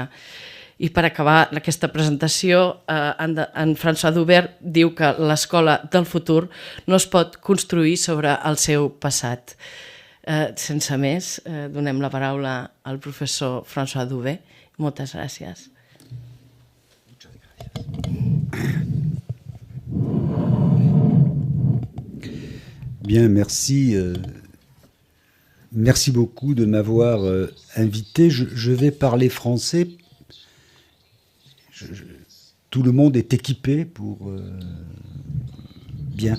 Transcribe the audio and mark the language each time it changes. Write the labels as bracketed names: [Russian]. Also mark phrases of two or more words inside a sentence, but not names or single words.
[Catalan] I per acabar aquesta presentació, en François Daubert diu que l'escola del futur no es pot construir sobre el seu passat. Sense més, donem la paraula al professor François Daubert. Moltes gràcies. [French] Bien, merci. Merci beaucoup de m'avoir invité. Je vais parler français. Tout le monde est équipé pour bien.